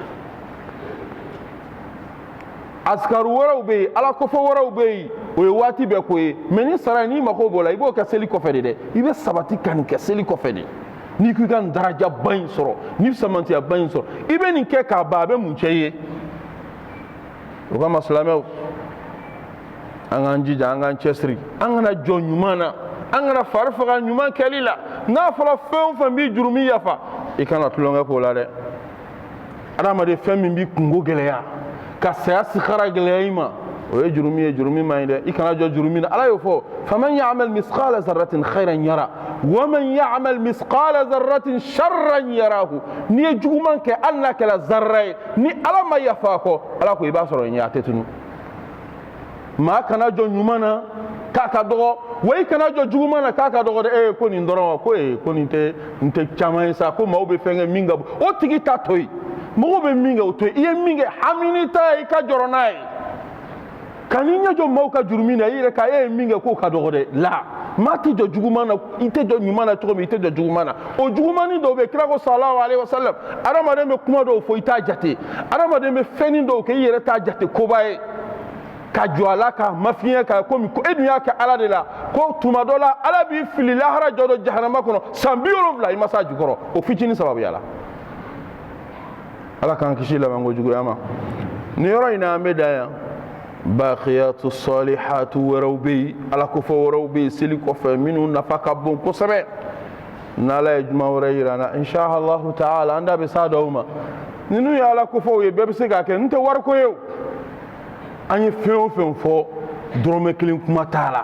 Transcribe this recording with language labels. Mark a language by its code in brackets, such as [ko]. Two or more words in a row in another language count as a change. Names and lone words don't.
[bm] asikaru wɛrɛw bɛ yen ala kɔfɛ wɛrɛw bɛ yen o ye waati bɛɛ ko ye mɛ ni sara n'i mago b'o la i b'o kɛ seli kɔfɛ de dɛ i bɛ sabati ka nin kɛ seli kɔfɛ de n'i ko i ka nin darajaba in sɔrɔ n'i samantiyaba in sɔrɔ i bɛ nin kɛ k'a ban a bɛ mun cɛ i ye o kama silamɛw an k'an jija an k'an cɛsiri an kana jɔ ɲuman na an kana fari faga ɲuman kɛli la n'a fɔra fɛn o fɛn b'i jurumu yafa i kana tulonkɛ k'o la dɛ adamaden fɛn min b'i kungo gɛlɛya ka saya sikara gɛlɛya i ma o ye jurumu ye jurumu man ɲi dɛ i kana jɔ jurumu na ala y'o fɔ [ar] فمن يعمل مثقال ذرة خيرا يره ومن يعمل مثقال ذرة شرا يره [bm] n'i ye juguman kɛ hali n'a kɛra zarra ye ni ala ma yafa a kɔ ala ko i b'a sɔrɔ ɲɛ a tɛ tunu maa kana jɔ ɲuman na k'a ka dɔgɔ wa i kana jɔ juguman na k'a ka dɔgɔ dɛ ko nin dɔrɔn wa ko nin tɛ caman ye sa ko maaw bɛ fɛn kɛ min ka bon o tigi ta to yen mɔgɔw bɛ min kɛ o to yen i ye min kɛ hamini ta ye i ka jɔrɔ n'a ye ka n'i ɲɛ jɔ maaw ka jurumu na i yɛrɛ ka e ye min kɛ k'o ka dɔgɔ dɛ la maa tɛ jɔ juguman na i tɛ jɔ ɲuman na cogo min i tɛ jɔ juguman na o jugumanin dɔw bɛ kira ko [ar] صلى الله عليه وسلم [bm] adamaden bɛ kuma dɔw fɔ i t'a jate adamaden bɛ fɛnnin dɔw kɛ i yɛrɛ t'a jate koba ye ka jɔ a la ka mafiɲɛ ka komi e dun y'a kɛ ala de la ko tuma dɔ la ala b'i fili lahara jɔ dɔ jahanama kɔnɔ san 70 i ma s'a jukɔrɔ o fitinin sababuya la ala k'an kisi labanko juguya ma nin yɔrɔ in na an bɛ dan yan [ar] الباقيات الصالحات [bm] wɛrɛw bɛ yen ala kofɔ wɛrɛw bɛ yen seli kɔfɛ minnu nafa ka bon kosɛbɛ n'ala ye juma wɛrɛ yira an na [ar] إن شاء الله تعالى [bm] an da bɛ s'a dɔw ma ninnu ye ala kofɔw ye bɛɛ bɛ se k'a kɛ n tɛ wariko ye o an ye fɛn o fɛn fɔ dɔrɔmɛ kelen kuma t'a la